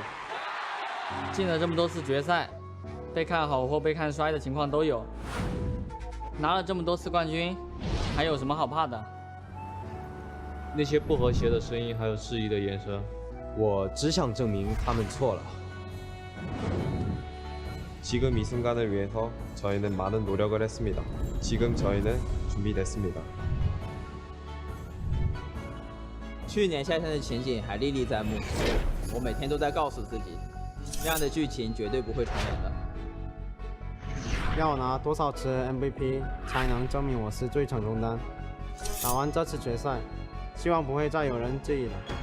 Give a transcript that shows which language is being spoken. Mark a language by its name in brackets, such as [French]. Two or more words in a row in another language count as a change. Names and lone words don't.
[Chinese] 进了这么多次决赛，被看好或被看衰的情况都有，拿了这么多次冠军，还有什么好怕的？那些不和谐的声音还有质疑的眼神，我只想证明他们错了。 [Korean] 지금 이 순간을 위해서 저희는 많은 노력을 했습니다. 지금 저희는 준비됐습니다. [Chinese] 去年夏天的情景还历历在目，我每天都在告诉自己，这样的剧情绝对不会重演的。要我拿多少次 MVP 才能证明我是最成功的？打完这次决赛，希望不会再有人质疑了。